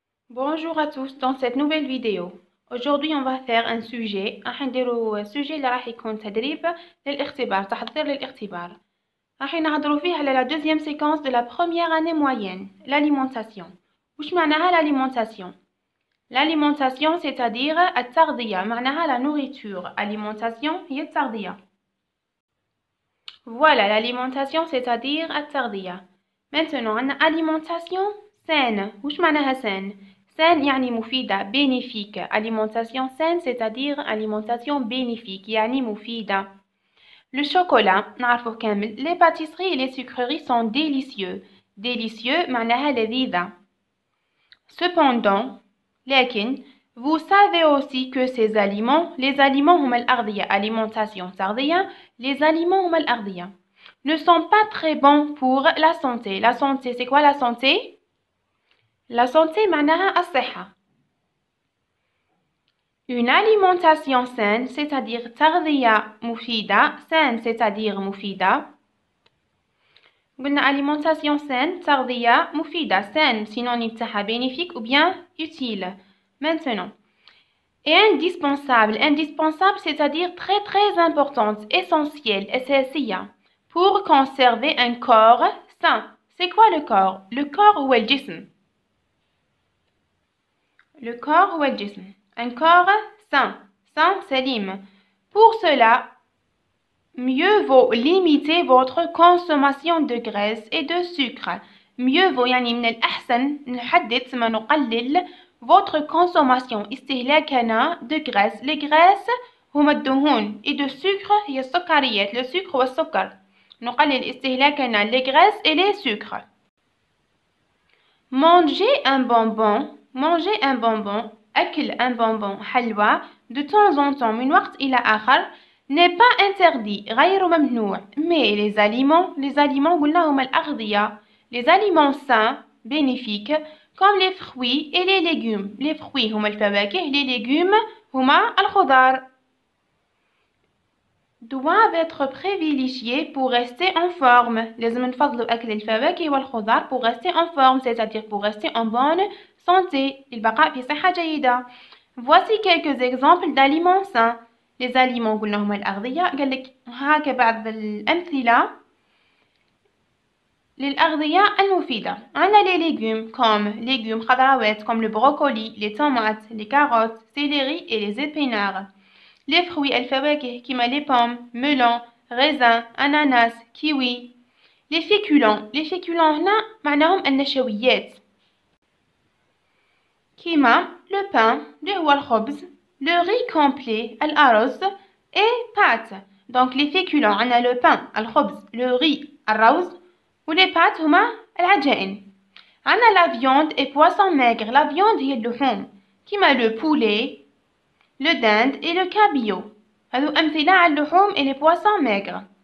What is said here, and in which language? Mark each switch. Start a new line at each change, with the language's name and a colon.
French: Bonjour à tous dans cette nouvelle vidéo. Aujourd'hui on va faire un sujet.
Arabic: راح نديرو sujet اللي راح يكون تدريب للاختبار تحضير للاختبار. راح نهضروا فيه على
French: la deuxième séquence de la première année moyenne, l'alimentation.
Arabic: وش معناها l'alimentation?
French: L'alimentation c'est-à-dire
Arabic: التغذية معناها
French: la nourriture.
Arabic: Alimentation هي التغذية.
French: Voilà l'alimentation c'est-à-dire
Arabic: التغذية.
French: Maintenant
Arabic: عندنا
French: alimentation saine.
Arabic: وش معناها
French: saine? saine
Arabic: يعني مفيدة
French: bénéfique. Alimentation saine c'est-à-dire alimentation bénéfique
Arabic: يعني مفيدة. Le chocolat نعرفه كامل.
French: Les pâtisseries et les sucreries sont délicieux.
Arabic: Délicieux معناها لذيذة.
French: Cependant
Arabic: لكن
French: vous savez aussi que ces aliments, les aliments
Arabic: هما الأغذية
French: alimentation
Arabic: تغذية,
French: les aliments هما الأغذية ne sont pas très bons pour la santé. La santé c'est quoi la santé? La santé
Arabic: معناها الصحة.
French: Une alimentation saine c'est-à-dire
Arabic: تغذية مفيدة.
French: saine c'est-à-dire
Arabic: مفيدة. قلنا
French: alimentation saine
Arabic: تغذية مفيدة.
French: saine synonyme
Arabic: تاعها
French: bénéfique ou bien utile. Maintenant, et indispensable. Indispensable c'est-à-dire très très importante, essentielle,
Arabic: أساسية
French: pour conserver un corps sain. C'est quoi le corps? Le corps
Arabic: هو الجسم.
French: Le corps
Arabic: هو الجسم.
French: Un corps sain. Sain,
Arabic: سليم.
French: Pour cela, mieux vaut limiter votre consommation de graisse et de sucre. Mieux vaut
Arabic: يعني من الأحسن نحدد ثم نقلل
French: votre consommation
Arabic: استهلاكنا
French: de graisse. Les graisses
Arabic: هما الدهون
French: et de sucre
Arabic: هي السكريات.
French: Le sucre
Arabic: هو السكر. نقلل استهلاكنا
French: les graisses et les sucres. Manger un bonbon. Manger un bonbon.
Arabic: أكل
French: un bonbon
Arabic: حلوى
French: de temps en temps
Arabic: من وقت إلى آخر
French: n'est pas interdit.
Arabic: غير ممنوع.
French: Mais les aliments
Arabic: قلنا هما الأغذية.
French: Les aliments sains bénéfiques comme les fruits et les légumes. Les fruits
Arabic: هما الفواكه,
French: les légumes
Arabic: هما الخضار.
French: Doivent être privilégiés pour rester en forme.
Arabic: لازم نفضلوا أكل الفواكه والخضار
French: pour rester en forme, c'est-à-dire pour rester en bonne santé.
Arabic: للبقاء في صحة جيدة.
French: Voici quelques exemples d'aliments sains. Les aliments
Arabic: قلنا هما الأغذية. قال لك هاك بعض الأمثلة للأغذية المفيدة. عندنا
French: les légumes comme légumes
Arabic: خضروات
French: comme le brocoli, les tomates, les carottes, céleri et les épinards. Les fruits
Arabic: الفواكه كيما
French: les pommes, melons, raisins, ananas, kiwi. Les féculents
Arabic: هنا معناهم النشويات كيما
French: le pain
Arabic: اللي هو الخبز,
French: le riz complet
Arabic: الأرز
French: et pâtes. Donc les féculents عندنا le pain
Arabic: الخبز,
French: le riz
Arabic: الروز و
French: les pâtes
Arabic: هما العجائن. عندنا
French: la viande et poisson maigre. La viande
Arabic: هي اللحوم كيما
French: le poulet, le dinde et le cabillaud.
Arabic: هذو أمثلة على اللحوم
French: et les poissons maigres.